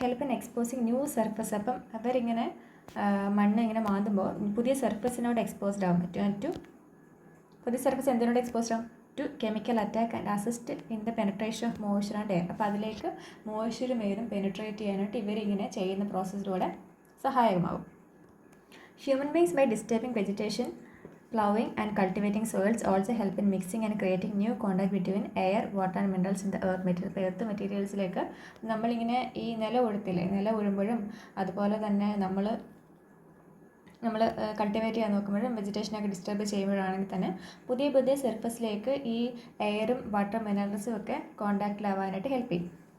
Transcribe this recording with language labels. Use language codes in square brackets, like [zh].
[en] Help in exposing new surface. [ml] അപ്പം അവരിങ്ങനെ മണ്ണ് ഇങ്ങനെ മാന്തുമ്പോൾ പുതിയ സർഫസിനോട് എക്സ്പോസ്ഡ് ആകും. പുതിയ സർഫസ് എന്തിനോട് എക്സ്പോസ്ഡ് ആകും? [en] To chemical attack and assist in the penetration of moisture and air. [ml] അപ്പോൾ അതിലേക്ക് മോയ്സ്ചറും എയറും പെനിട്രേറ്റ് ചെയ്യാനായിട്ട് ഇവരിങ്ങനെ ചെയ്യുന്ന പ്രോസസ്സിലൂടെ സഹായകമാകും. [en] Human beings by disturbing vegetation, plowing and cultivating soils also help in mixing and creating new contact between air, water and minerals in the earth material. [ml] Earth മെറ്റീരിയൽസിലേക്ക് നമ്മളിങ്ങനെ ഈ നില ഉഴുമ്പോഴും അതുപോലെ തന്നെ നമ്മൾ കൾട്ടിവേറ്റ് ചെയ്യാൻ നോക്കുമ്പോഴും വെജിറ്റേഷനൊക്കെ ഡിസ്റ്റർബ് ചെയ്യുമ്പോഴാണെങ്കിൽ തന്നെ പുതിയ സർഫസിലേക്ക് ഈ എയറും വാട്ടർ മിനറൽസും ഒക്കെ കോണ്ടാക്റ്റിലാവാനായിട്ട് ഹെൽപ്പ് ചെയ്യും.